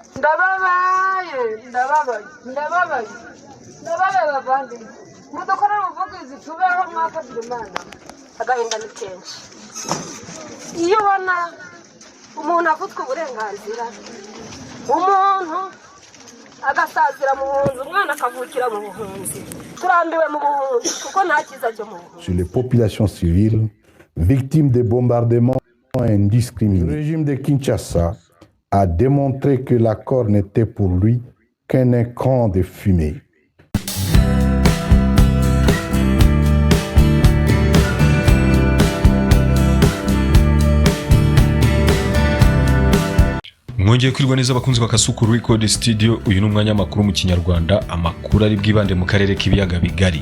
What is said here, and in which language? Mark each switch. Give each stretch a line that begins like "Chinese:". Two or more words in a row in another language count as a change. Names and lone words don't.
Kinyarwanda: ndababaye bavandi mudukora ubuvugizi tubeho mwakagira Imana agahinda ni kenshi iyo ubona umuntu avutswe uburenganzira umuntu agasazira mu buhunzi umwana akavukira mu buhunzi turambiwe mu buhunzi kuko nta kiza cyo mu buhunzi.
French: Sur les populations civiles victimes des bombardements indiscriminés. Le régime de Kinshasa a démontré que l'accord n'était pour lui qu'un écran de fumée.
Kinyarwanda: Mwongeye kwirwa neza abakunzi bakasuku Record Studio. Uyu numwanya makuru mu Kinyarwanda, amakuru ari bwibande mu karere k'ibiyaga bigari.